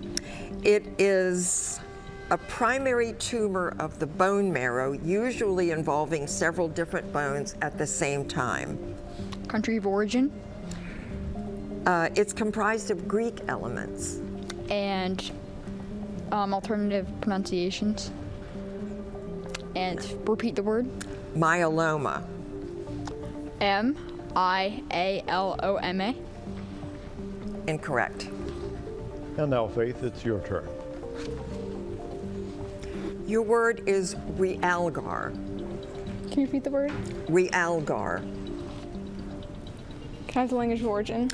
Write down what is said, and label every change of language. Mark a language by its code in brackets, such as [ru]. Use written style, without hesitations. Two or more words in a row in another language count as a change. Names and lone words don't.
[en] It is a primary tumor of the bone marrow, usually involving several different bones at the same time. Country of origin? It's comprised of Greek elements. And alternative pronunciations. And repeat the word. Myeloma. M-I-E-L-O-M-A. IALOMA. Incorrect. And now, Faith, it's your turn. Your word is realgar. Can you repeat the word? Realgar. Can I have the language of origin?